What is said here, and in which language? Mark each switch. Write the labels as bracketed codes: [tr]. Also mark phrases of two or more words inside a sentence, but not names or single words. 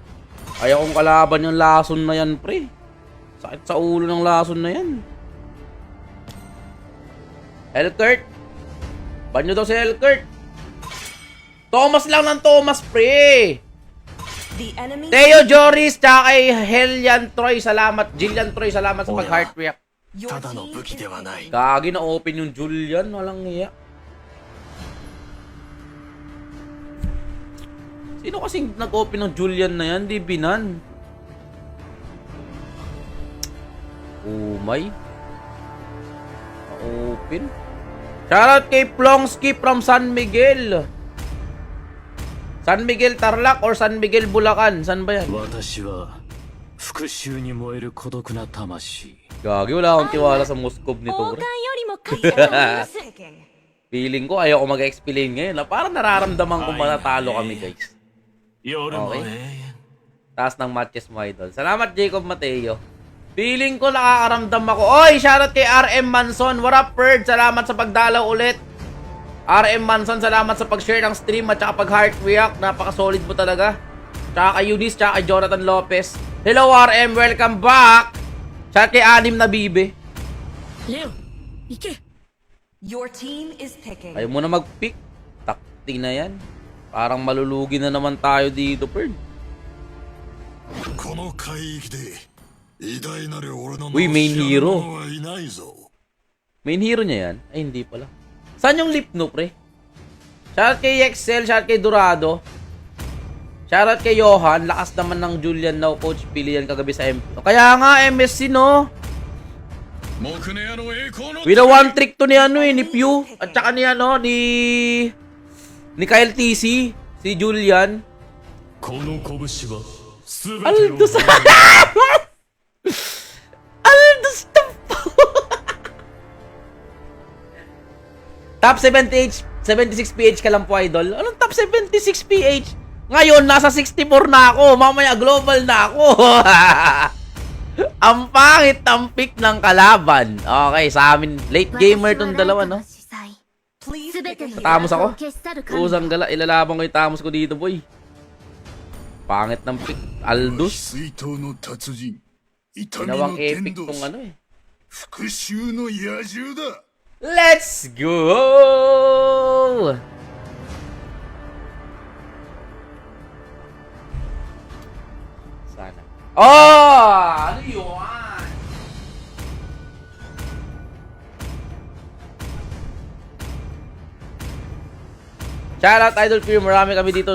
[tl] Ayaw kong kalaban yung lason na yan, pre. Sakit sa ulo ng lason na yan. Elkert. Ban nyo daw si Elkert. Thomas lang ng Thomas, pre. [en] The enemy [tl] Teo Joris, tsaka kay Helian Troy, salamat. Jillian Troy, salamat sa pag-heart react. [en] Your [ja] ただの [en] team [ja] 武器 [en] is [ja] ではない [tl] Gagi na open yung Julian, walang iya. Sino kasing nag-open ng Julian na yan? Di binan. Umay. Na-open. Shoutout kay Plongski from San Miguel. San Miguel Tarlac or San Miguel Bulacan? San ba yan? [ja] 私は復讐に燃える孤独な魂 [tl] Gagi, wala akong tiwala sa Moskov nito, bro. picking. Feeling ko ayaw ko mag-explain ngayon. Parang nararamdaman ko manatalo kami, guys. [ja] 夜も [tl] Okay. [ja] 永遠 [tl] Taas ng matches mo, idol. Salamat, Jacob Mateo. Feeling ko nakakaramdam ako. Oy, shoutout kay RM Manson. [en] What up, [tl] Perd? Salamat sa pagdalaw ulit. RM Manson, salamat sa pag-share ng stream at saka pag-heart react. Napaka-solid mo talaga. Tsaka kay Eunice, tsaka kay Jonathan Lopez. [en] Hello, RM. Welcome back. [tl] Shoutout kay Anim na Bibe. [ja] レオ行け [en] Your team is picking. [tl] Ayaw mo na mag-pick. Takti na yan. Parang malulugi na naman tayo dito, Perd. [ja] この海域で偉大なる俺の [tl] Uy, main hero. [ja] はいないぞ [tl] Main hero niya yan? Ay, hindi pala. Saan yung Lipno, pre? Shoutout kay Excel, shoutout kay Dorado. Shoutout kay Johan. Lakas naman ng Julian now, Coach. Pili yan kagabi sa MP. Kaya nga, MSC, no? [ja] 木根屋の栄光の [en] With a one trick [tl] to ni ni Pew. At saka ni ni Kyle TC. Si Julian. [ja] この拳は全てを [tl] Aldous. Aldous the Top 70 76 PH ka lang po, idol. Anong top 76 PH? Ngayon, nasa 64 na ako. Mamaya, global na ako. Ang pangit ang pick ng kalaban. Okay, sa amin, [en] late gamer [tl] tong dalawa, no? [en] Please pick a hero. [tl] Tamos ako? Usang gala, ilalaban ko yung tamos ko dito, boy. Pangit ng pick. Aldous. [ja] 水筒の達人痛み [tl] Ginawang [ja] の天 [tl] epic [ja] 道 [tl] tong [ja] 師復讐の野獣だ [en] Let's go! [tl] Sana. Oh! Ano yun? Shoutout Idol Fear. Marami kami dito.